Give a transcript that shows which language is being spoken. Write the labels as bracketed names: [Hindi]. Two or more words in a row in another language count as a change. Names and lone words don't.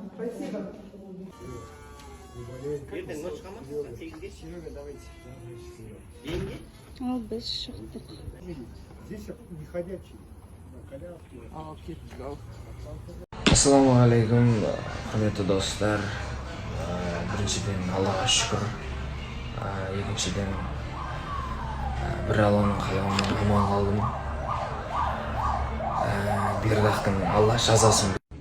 [Kazakh] Ертең ночь қамасыз ба? 8-ге? Деньги? Ал біз шықтық. [Russian] Здесь не ходячий. На коляске. [Kazakh] Ассалаумағалейкум, құрметті достар. Біріншіден Аллаға шүкір. Екіншіден бір Алланың қалауымен аман қалдым. Бердақтың Алла жазасын.